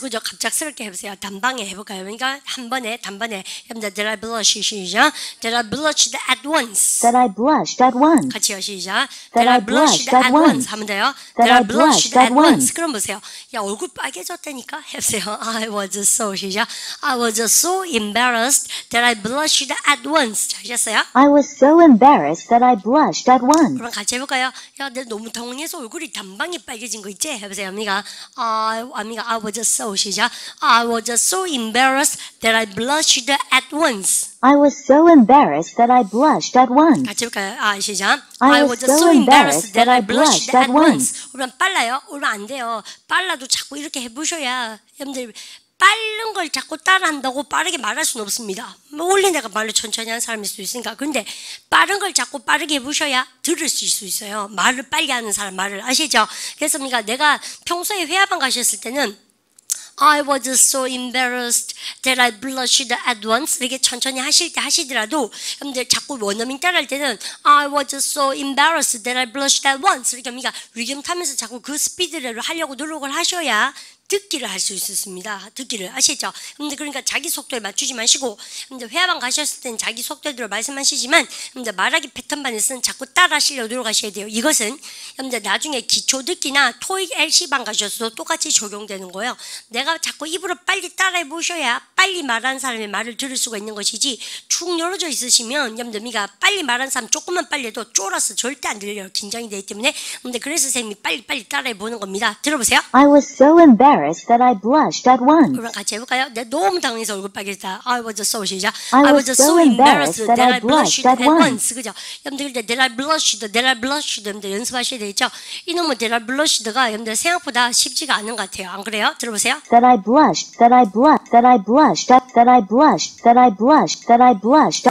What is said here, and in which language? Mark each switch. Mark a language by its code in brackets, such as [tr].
[ko] 그죠? 갑작스럽게 해보세요. 단방에 해볼까요? 그러니까 단번에 여러분들 [en] that I blushed [ko] 시작. [en] That I blushed at once. That I blushed at once. [ko] 같이요. 시작. [en] That I blushed at once. [ko] 하면 돼요. [en] That I blushed at once. [ko] 그럼 보세요. 야 얼굴 빨개졌다니까 해보세요. [en] I was so 시작. I was so embarrassed that I blushed at once. [ko] 잘하셨어요? [en] I was so embarrassed that I blushed at once. [ko] 그럼 같이 해볼까요? 야, 내가 너무 당황해서 얼굴이 단방에 빨개진 거 있지? 해보세요. [en] I was so 시작. I was so embarrassed that I blushed at once. I was so embarrassed that I blushed at once. [ko] 같이 해볼까요? 시작. [en] I was so embarrassed that I blushed at once. [ko] 그러면 빨라요? 그러면 안 돼요. 빨라도 자꾸 이렇게 해보셔야 여러분들 빠른 걸 자꾸 따라한다고 빠르게 말할 수는 없습니다. 원래 내가 말을 천천히 하는 사람일 수 있으니까. 근데 빠른 걸 자꾸 빠르게 해보셔야 들을 수 있어요. 말을 빨리 하는 사람 말을 아시죠? 그래서 내가 평소에 회화방 가셨을 때는 [en] I was so embarrassed that I blushed at once. [ko] 이렇게 천천히 하시더라도 여러분들 자꾸 원어민 따라할 때는 [en] I was so embarrassed that I blushed at once. [ko] 이렇게 리듬 타면서 자꾸 그 스피드대로 하려고 노력을 하셔야 듣기를 할 수 있습니다. 듣기를 아시죠? 근데 그러니까 자기 속도에 맞추지 마시고, 근데 회화방 가셨을 때는 자기 속도대로 말씀하시지만, 근데 말하기 패턴반에서는 자꾸 따라하시려고 노력하셔야 돼요. 이것은 근데 나중에 기초 듣기나 토익 LC방 가셔서도 똑같이 적용되는 거예요. 내가 자꾸 입으로 빨리 따라해 보셔야 빨리 말하는 사람의 말을 들을 수가 있는 것이지, 축 열어져 있으시면 여러분들 빨리 말하는 사람 조금만 빨리 해도 쫄아서 절대 안 들려요. 긴장이 되기 때문에. 근데 그래서 선생님이 빨리 따라해 보는 겁니다. 들어보세요. [en] I was so embarrassed that I blushed at once. [ko] 그럼 같이 해볼까요? 내가 너무 당황해서 얼굴 빨개졌다. [en] I was so 시작. I was so embarrassed that I blushed at once. [ko] 그죠? 여러분들 [en] that I blushed [ko] 여러분들 연습하셔야 되겠죠? 이놈의 [en] that I blushed [ko] 가 여러분들 생각보다 쉽지가 않은 것 같아요. 안 그래요? 들어보세요. [en] That I blushed, that I blushed, that I blushed, that I blushed, that I blushed, that I blushed.